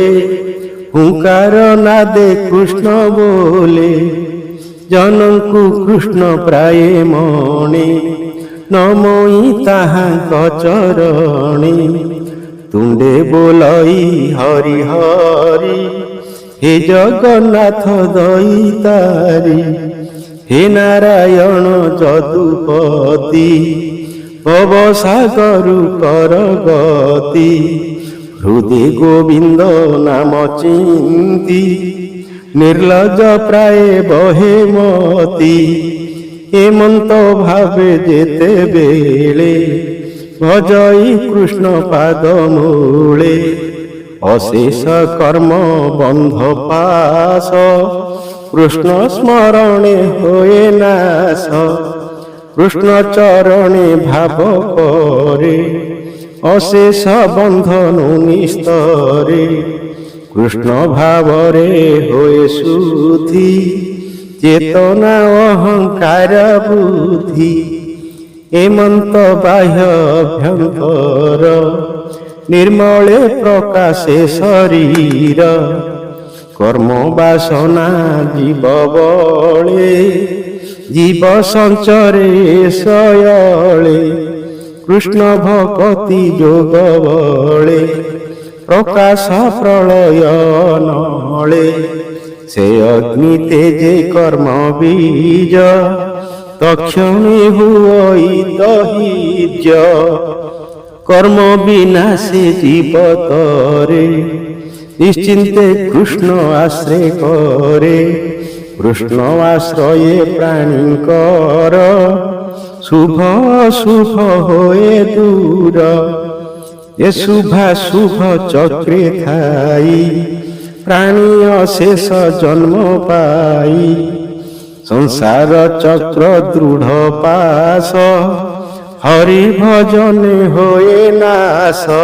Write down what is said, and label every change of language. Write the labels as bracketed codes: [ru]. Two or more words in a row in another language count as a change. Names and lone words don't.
[or] ହୁଙ୍କାର ନାଦେ କୃଷ୍ଣ ବୋଲେ ଜନଙ୍କୁ କୃଷ୍ଣ ପ୍ରାୟ ମଣି ନମଇ ତାହାଙ୍କ ଚରଣୀ ତୁଣ୍ଡେ ବୋଲଇ ହରି ହରି ହେ ଜଗନ୍ନାଥ ଦୟିତାରୀ ହେ ନାରାୟଣ ଜଦୁପତି ଭବସାଗରୁ କର ଗତି ହୃଦୟ ଗୋବିନ୍ଦ ନାମ ଚିନ୍ତୀ ନିର୍ଲଜ ପ୍ରାୟ ବହେ ମତୀ ହେମନ୍ତ ଭାବେ ଜେତେ ବେଲେ ଭଜଈ କୃଷ୍ଣ ପାଦ ମୂଳେ ଅଶେଷ କର୍ମ ବନ୍ଧ ପାଶ କୃଷ୍ଣ ସ୍ମରଣେ ହୋଏ ନାଶ କୃଷ୍ଣ ଚରଣେ ଭାବ କରେ ଅଶେଷ ବନ୍ଧନ ନିସ୍ତରେ କୃଷ୍ଣ ଭାବରେ ହୋଏ ଶୁଦ୍ଧି ଚେତନା ଅହଙ୍କାର ବୁଦ୍ଧି ହେମନ୍ତ ବାହ୍ୟ ଅଭ୍ୟନ୍ତର ନିର୍ମଳେ ପ୍ରକାଶେ ଶରୀର କର୍ମ ବାସନା ଜୀବ ବଳେ ଜୀବ ସଞ୍ଚରେ ଶୟଳେ କୃଷ୍ଣ ଭକ୍ତି ଜୋଗ ବଳେ ପ୍ରକାଶ ପ୍ରଳୟ ନଳେ ସେ ଅଗ୍ନି ତେଜେ କର୍ମ ବୀଜ ତକ୍ଷଣେ ହୁଈ ଦହିଜ କର୍ମ ବିନାଶେ ଜୀବତରେ ନିଶ୍ଚିନ୍ତେ କୃଷ୍ଣ ଆଶ୍ରୟ କରେ କୃଷ୍ଣ ଆଶ୍ରୟେ ପ୍ରାଣୀକର ଶୁଭ ଶୁଭ ହୋଏ ଦୂର ଯେ ଶୁଭାଶୁଭ ଚକ୍ରେ ଥାଈ ପ୍ରାଣୀ ଅଶେଷ ଜନ୍ମ ପାଈ ସଂସାର ଚକ୍ର ଦୃଢ଼ ପାଶ ହରି ଭଜନେ ହୋଏ ନାଶ